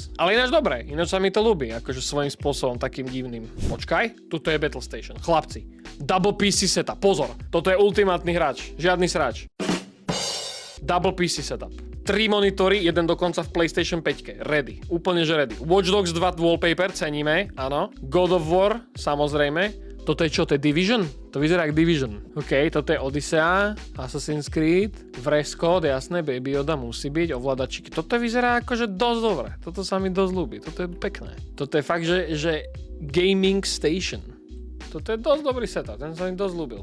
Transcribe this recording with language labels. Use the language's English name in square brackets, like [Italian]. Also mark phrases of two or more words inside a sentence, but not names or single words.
[Slovak] Ale ináč dobre, ináč sa mi to ľúbi, akože svojím spôsobom, takým divným. Počkaj, tuto je Battle Station. Chlapci, [English] double PC setup, [Slovak] pozor, toto je ultimátny hráč, žiadny srač. [English] Double PC setup. [Slovak] 3 monitory, jeden dokonca v PlayStation 5. Ready. Úplne že ready. Watch Dogs 2 wallpaper, ceníme, áno. God of War, samozrejme. Toto je čo? To je Division? To vyzerá jak Division. OK, toto je Odyssea, Assassin's Creed, Fresco, jasné, Baby Yoda musí byť, ovládačíky. Toto vyzerá akože dosť dobre. Toto sa mi dosť ľúbi. Toto je pekné. Toto je fakt, že [English] gaming station. [Slovak] Toto je dosť dobrý setup, ten sa mi dosť ľúbil.